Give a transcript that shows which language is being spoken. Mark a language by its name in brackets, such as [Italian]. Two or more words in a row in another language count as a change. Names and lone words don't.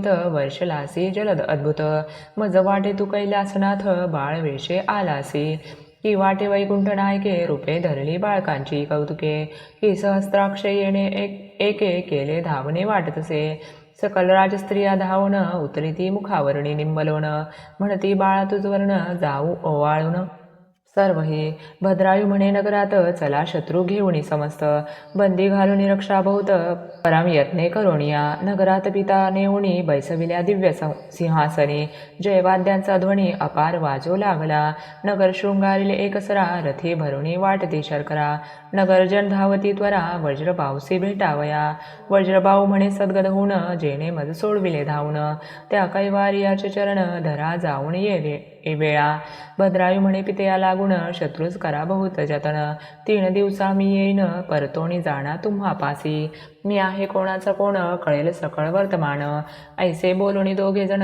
[Marathi] वर्षलासी जलद अद्भुत मज वाटे तू कैलासनाथ बाळवेशे आलासी की वाटे वैकुंठ नायके रूपे धरली बाळकांची कौतुके की सहस्त्राक्ष येणे एके केले धावणे वाटतसे सकल राजस्त्रिया धावून उतरिती मुखावरणी निंबलोन म्हणती बाळा तुझवर्ण जाऊ ओवाळून सर्व हे भद्रायू म्हणे नगरात चला शत्रू घेऊनी समस्त बंदी घालून रक्षा बहुत परम यत्ने करोनिया नगरात पिता नेऊनी बैसविल्या दिव्य सिंहासनी जयवाद्यांचा ध्वनी अपार वाजो लागला नगर शृंगारिले एकसरा रथी भरुणी वाटती शर्करा नगरजन धावती त्वरा वज्रबाहुसी भेटावया वज्रबाहू म्हणे सद्गद होऊन जेणे मज सोडविले धावून त्या कैवारियाचे चरण धरा जाऊन ये वेळा भद्रायू म्हणे पितया लागून शत्रूस करा बहुत जतन 3 दिवसा मी येईन परतोणी जाणा तुम्हा पासी मी आहे कोणाचा कोण कळेल सकळ वर्तमान ऐसे बोलून दोघे जण